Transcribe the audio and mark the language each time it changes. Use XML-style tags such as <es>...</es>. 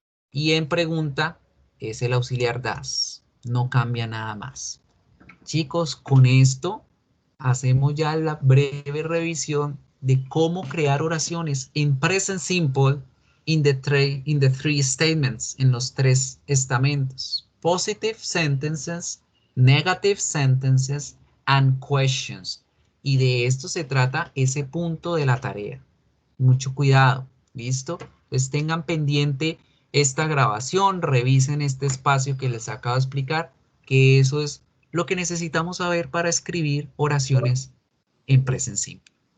<es>Y en pregunta es el auxiliar das. No cambia nada más. Chicos, con esto hacemos ya la breve revisión de cómo crear oraciones en present simple</es> <en>in the three statements,</en> <es>en los tres estamentos.</es> <en>Positive sentences, negative sentences, and questions.</en> <es>Y de esto se trata ese punto de la tarea. Mucho cuidado, ¿listo? Pues tengan pendiente esta grabación, revisen este espacio que les acabo de explicar, que eso es lo que necesitamos saber para escribir oraciones en present simple.</es>